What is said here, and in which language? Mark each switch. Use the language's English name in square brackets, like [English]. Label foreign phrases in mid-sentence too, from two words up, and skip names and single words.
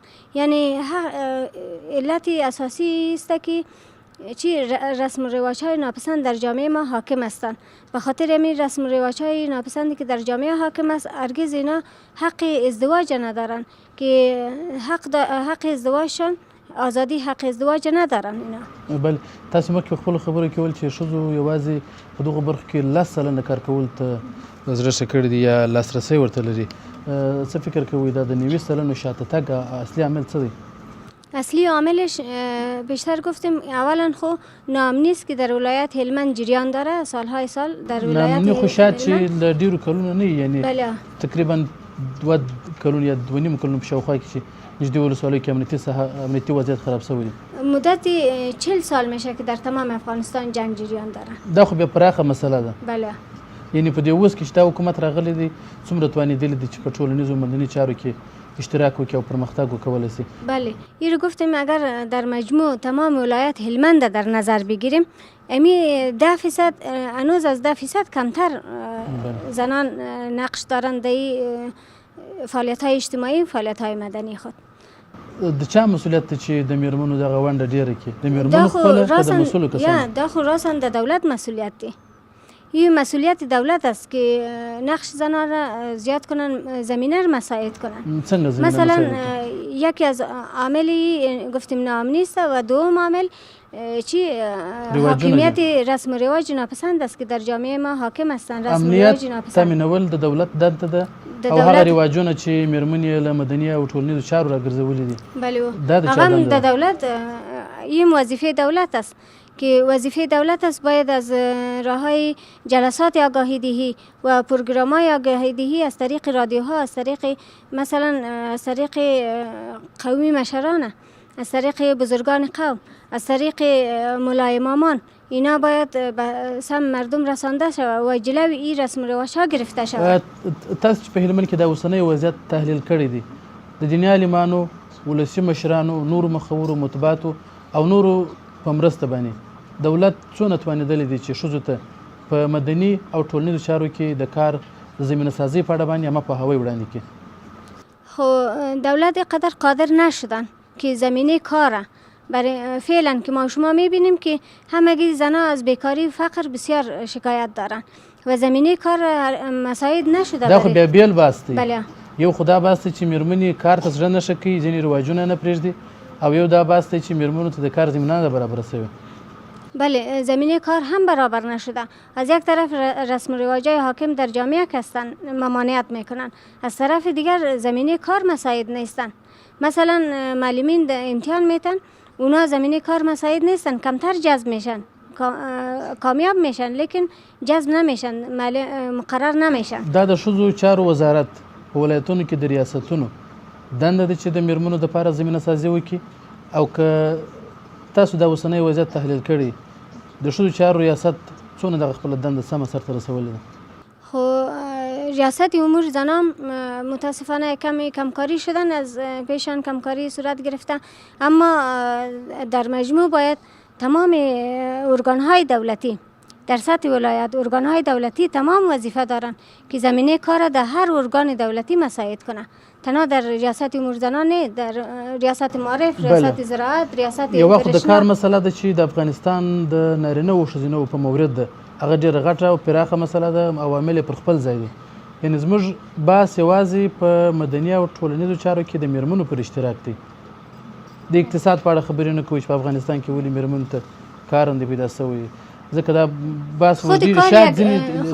[Persian] یعنی علت اساسی است که چی رسم و رواج های ناپسند در جامعه ما حاکم هستند. به خاطر همین رسم و رواج های ناپسندی که در جامعه حاکم است، هرگز اینا حق ازدواج ندارن که حق ازدواجشان آزادی حق ازدواج ندارن اینا. بله، [Pashto] تاسو مخکې په خپلو خبرو کې ویل چې ښځو یوازې په دغو برخو کې 10% کار کولو ته زړه ښه کړی دی یا لاسرسی ورته لري. څه فکر کوئ دا د 90% شاته تګ اصلي عامل څه دی؟ [Persian] اصلی عاملش بیشتر گفتیم اولا خو ناامنی است که در ولایت هلمند جریان داره سالهای سال در ولایت [Pashto] ناامنی خو شاید چې له ډیرو کلونو نه یعنی تقریبا 2 کلونه یا 2.5 کلونو په شاوخوا کې چې نږدې ولسوالیو کې امنیتي وضعیت خراب شوی دی. [Persian] مدت 40 سال میشه که در تمام افغانستان جنگ جریان داره. [Pashto] دا خو بیا پراخه مسله ده. بله. یعنی په دې اوس کې چې دا حکومت راغلی دی څومره توانېدلی دی چې په ټولنیزو مدني چارو کې اشتراک وکړي او پرمختګ وکولی شي؟ [Persian] بله، این رو گفتیم اگر در مجموع تمام ولایت هلمند در نظر بگیریم، امی 10% هنوز از 10% کمتر زنان نقش دارند در فعالیت های اجتماعی و فعالیت های مدنی خود. [Pashto] د چا مسئولیت چې د میرمنو دغه ونډه ډیره کړي؟ د میرمنو خپله که د مسؤلو کسانو؟ دا خو راساً د دولت مسئولیت دی. [Persian] این مسئولیت دولت است که نقش زنان را زیاد کنن، زمینه را مساعد کنن. مثلا یکی از عاملی گفتیم ناامنی است و دوم عامل چی حاکمیت رسم و رواج ناپسند است که در جامعه ما حاکم هستند. رسم و رواج ناپسند [Pashto] تامینول د دولت دنده ده او هغه رواجونه چې میرمنې له مدني او ټولنیزو چارو راګرځولي دي. [Persian] بله، [Pashto] هغه د دولت [Persian] این وظیفه دولت است که وظیفه دولت است باید از راههای جلسات آگاهی دهی و پروگرام‌های آگاهی دهی از طریق رادیوها، از طریق مثلا از طریق قومی مشران، از طریق بزرگان قوم، از طریق مولای امامان، اینا باید به سم مردم رسانده شود و جلوی این رسم و رواج‌ها گرفته شود. [Pashto] تاسو چې په هلمند کې دا اوسنی وضعیت تحلیل کړی دی، د دیني عالمانو، ولسي مشرانو، نورو مخورو، مطبوعاتو او نورو په مرسته باندې دولت څونه توانېدلی دی چې ښځو ته په مدني او ټولنیزو چارو کې د کار زمینه سازی په اړه باندې عامه پوهاوی وړاندې کړي؟ [Persian] خب دولت قدر قادر نشدن که زمینه کار برای فعلا که ما شما میبینیم که همگی زنها از بیکاری و فقر بسیار شکایت دارن و زمینه کار مساعد نشده. [Pashto] دا خو بیا بیل باستی. بله. یو خدا باستی چې میرمنې کار ته زړه نشه کوي، ځینې رواجونه نه پرېږدي، او یو دا باستی چې میرمنو ته د کار زمینه نه برابره شوې. [Persian] بله، زمینه کار هم برابر نشده. از یک طرف رسم و رواجای حاکم در جامعه هستند ممانعت میکنن، از طرف دیگر زمینه کار مساعد نیستن. مثلا معلمین در امتحان میتن، اونا زمینه کار مساعد نیستن، کمتر جذب میشن، کامیاب میشن لیکن جذب نمیشن، مقرر نمیشن. [Pashto] دا د ښځو چارو وزارت په ولایتونو کې د ریاستونو دنده ده چې د میرمنو دپاره زمینه سازي وکړي او که تاسو دا اوسنی وضعیت تحلیل کړی د ښځو چارو ریاست څونه دغه خپله دنده سمه سرته رسولې ده؟ [Persian] خب ریاست امور زنان متاسفانه کمی کمکاری شدن، از پیشان کمکاری صورت گرفته، اما در مجموع باید تمام ارگانهای دولتی در سطح ولایت، ارگانهای دولتی تمام وظیفه دارن که زمینه کار در هر ارگان دولتی مساعد کنه، تنها در ریاست امور زنان نه، در ریاست معارف، ریاست زراعت، ریاست [Pashto] یو وخت د کار مسله ده چې د افغانستان د نارینه او ښځینه په مورد ده، هغه ډېره غټه او پراخه مسله ده، عوامل پر خپل ځای دي. یعنې زموږ بحث یوازې په مدني او ټولنیزو چارو کې د میرمنو پر اشتراک دی. د اقتصاد په اړه خبرې نه کوو چې په افغانستان کې ولې میرمنو ته کار نه پیدا شوی، ځکه دا بحث ډېر شاید ځینې